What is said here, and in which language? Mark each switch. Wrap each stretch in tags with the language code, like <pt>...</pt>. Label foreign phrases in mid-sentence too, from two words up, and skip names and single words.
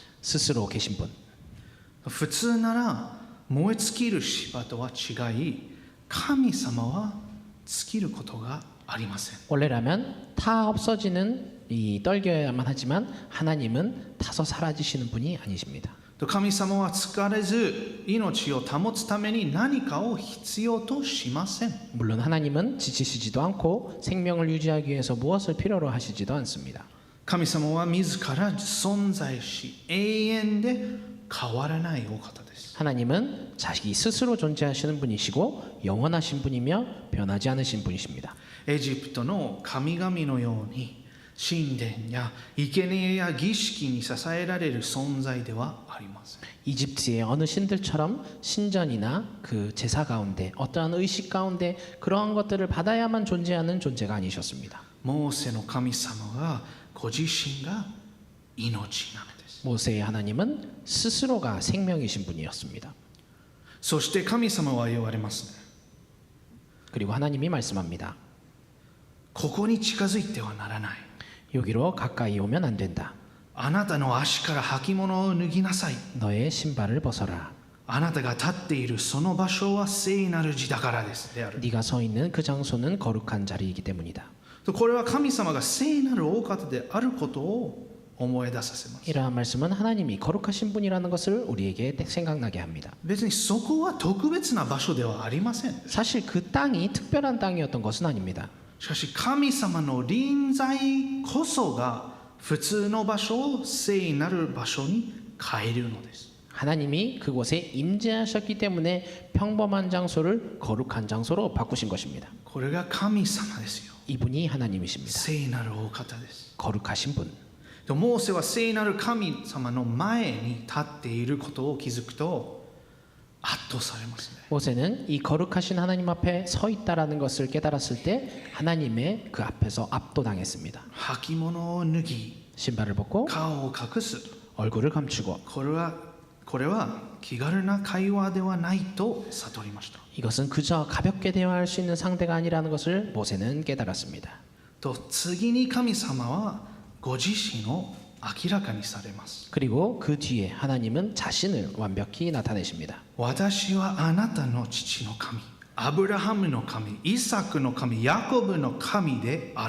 <ko>스스로 계신 분.</ko> <ja>普通なら燃え尽きる芝とは違い、神様は尽きることがありません。</ja> <ko>원래라면 타 없어지는 이 떨겨야만 하지만 하나님은 타서 사라지시는 분이 아니십니다.</ko> <ja>神様は疲れず命を保つために何かを必要としません。</ja> <ko>물론 하나님은 지치시지도 않고 생명을 유지하기 위해서 무엇을 필요로 하시지도 않습니다.</ko> <ja>神様は自ら存在し永遠で変わらないお方です。</ja> <ko>하나님은 자기 스스로 존재하시는 분이시고 영원하신 분이며 변하지 않으신 분이십니다.</ko> <ja>エジプトの神々のように神殿や生贄や儀式に支えられる存在ではありません。</ja> <ko>이집트의 어느 신들처럼 신전이나 그 제사 가운데 어떠한 의식 가운데 그러한 것들을 받아야만 존재하는 존재가 아니셨습니다.</ko> <ja>モーセの神様がご自身が命なのです。</ja> <ko>모세의 하나님은 스스로가 생명이신 분이었습니다.</ko> <ja>そして神様は言われますね。</ja> <ko>그리고 하나님이 말씀합니다.</ko> <ja>ここに近づいてはならない。</ja> <ko>여기로 가까이 오면 안 된다.</ko> <ja>あなたの足から履物を脱ぎなさい。</ja> <ko>너의 신발을 벗어라.</ko> <ja>あなたが立っているその場所は聖なる地だからですである。</ja> <ko>네가 서 있는 그 장소는 거룩한 자리이기 때문이다.</ko> <ja>これは神様が聖なるお方であることを思い出させます。</ja> <ko>이러한 말씀은 하나님이 거룩하신 분이라는 것을 우리에게 생각나게 합니다.</ko> <ja>別にそこは特別な場所ではありません。</ja> <ko>사실 그 땅이 특별한 땅이었던 것은 아닙니다.</ko> <ja>しかし神様の臨在こそが普通の場所を聖なる場所に変えるのです。</ja> <ko>하나님이 그곳에 임재하셨기 때문에 평범한 장소를 거룩한 장소로 바꾸신 것입니다.</ko> <ja>これが神様ですよ。</ja> <ko>이분이 하나님이십니다.</ko> <ja>聖なるお方です。</ja> <ko>거룩하신 분.</ko> <ja>モーセは聖なる神様の前に立っていることを気づくと圧倒されますね。</ja> <ko>모세는 이 거룩하신 하나님 앞에 서 있다라는 것을 깨달았을 때 하나님의 그 앞에서 압도당했습니다.</ko> <ja>履物を脱ぎ</ja> <ko>신발을 벗고</ko> <ja>顔を隠す。</ja> <ko>얼굴을 감추고</ko> <ja>これは気軽な会話ではないと悟りました。</ja> <ko>이것은 그저 가볍게 대화할 수 있는 상대가 아니라는 것을 모세는 깨달았습니다.</ko> <ja>と次に神様はご自身を明らかにされます。</ja> <ko>그리고 그 뒤에 하나님은 자신을 완벽히 나타내십니다.</ko> <ja>私はあなたの父の神、アブラハムの神、イサクの神、ヤコブの神である。</ja>